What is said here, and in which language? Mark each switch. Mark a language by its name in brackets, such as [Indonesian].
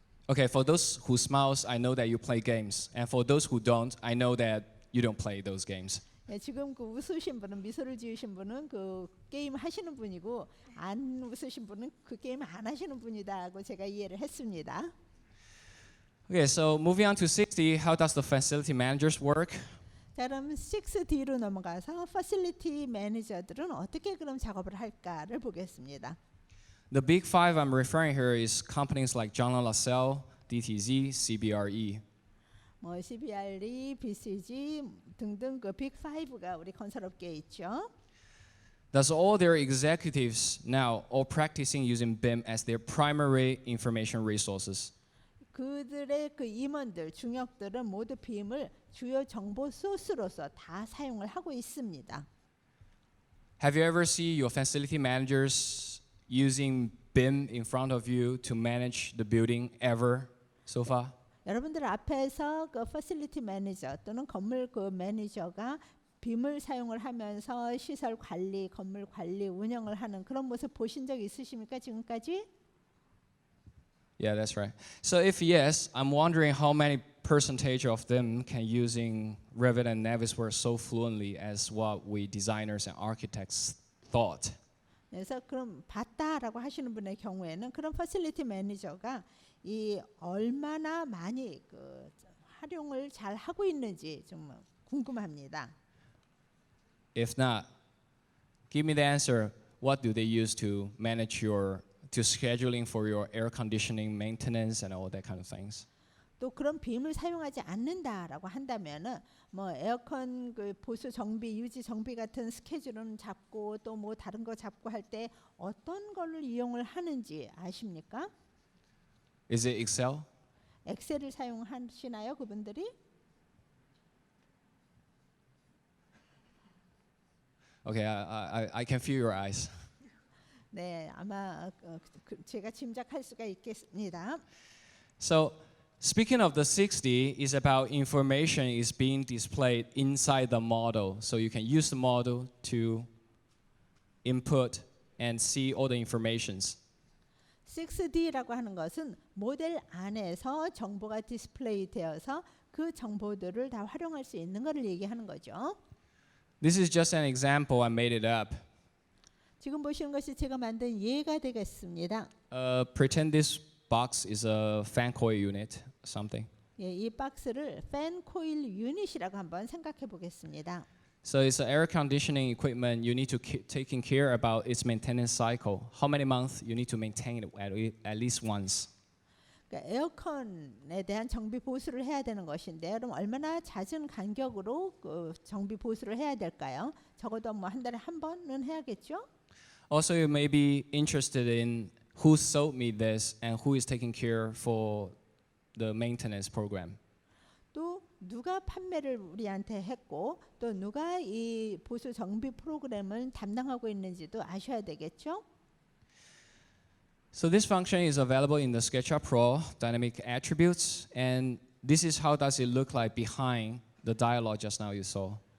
[English] Okay, for those who smiles, I know that you play games. And for those who don't, I know that you don't play those games. [Korean] 네, 지금 그 웃으신 분은 미소를 지으신 분은 그 게임 하시는 분이고 안 웃으신 분은 그 게임 안 하시는 분이다고 제가 이해를 했습니다. [English] Okay, so moving on to 60, how does the facility managers work? [Korean] 자, 그럼 6D로 넘어가서 facility manager들은 어떻게 그럼 작업을 할까를 보겠습니다. [English] The big five I'm referring here is companies like John LaSalle, DTZ, CBRE. [Korean] 뭐 CBRE, BCG 등등 그 빅 5가 우리 건설업계에 있죠. [English] Thus, all their executives now all practicing using BIM as their primary information resources. [Korean] 그들의 그 임원들, 중역들은 모두 빔을 주요 정보 소스로서 다 사용을 하고 있습니다. [English] Have you ever seen your facility managers using BIM in front of you to manage the building ever so far? [Korean] 여러분들 앞에서 그 facility manager 또는 건물 그 매니저가 빔을 사용을 하면서 시설 관리, 건물 관리, 운영을 하는 그런 모습 보신 적 있으십니까 지금까지? [English] Yeah, that's right. So if yes, I'm wondering how many percentage of them can using Revit and Navisworks so fluently as what we designers and architects thought. [Korean] 그래서 그럼 봤다라고 하시는 분의 경우에는 그런 facility manager가 이 얼마나 많이 그 활용을 잘 하고 있는지 좀 궁금합니다. [English] If not, give me the answer. What do they use to manage to scheduling for your air conditioning maintenance and all that kind of things? [Korean] 또 그런 빔을 사용하지 않는다라고 한다면은 뭐 에어컨 그 보수 정비, 유지 정비 같은 스케줄은 잡고 또 뭐 다른 거 잡고 할 때 어떤 거를 이용을 하는지 아십니까? [English] Is it Excel? [Korean] 엑셀을 사용하시나요, 그분들이? [English] Okay, I can feel your eyes. [Korean] 네, 아마 제가 짐작할 수가 있겠습니다. [English] So, speaking of the 60, is about information is being displayed inside the model. So you can use the model to input and see all the informations. [Korean] 6D라고 하는 것은 모델 안에서 정보가 디스플레이 되어서 그 정보들을 다 활용할 수 있는 것을 얘기하는 거죠. [English] This is just an example. I made it up. [Korean] 지금 보시는 것이 제가 만든 예가 되겠습니다. [English] Pretend this box is a fan coil unit, something. [Korean] 예, 이 박스를 팬 코일 유닛이라고 한번 생각해 보겠습니다. [English] So it's an air conditioning equipment. You need to keep taking care about its maintenance cycle. How many months you need to maintain it at least once. [Korean] 그러니까 에어컨에 대한 정비 보수를 해야 되는 것인데, 그럼 얼마나 잦은 간격으로 그 정비 보수를 해야 될까요? 적어도 뭐 한 달에 한 번은 해야겠죠? [English] Also, you may be interested in who sold me this and who is taking care for the maintenance program. [Korean] 또 누가 판매를 우리한테 했고 또 누가 이 보수 정비 프로그램을 담당하고 있는지도 아셔야 되겠죠? [English] So this function is available in the SketchUp Pro dynamic attributes, and this is how does it look like behind the dialog just now you saw.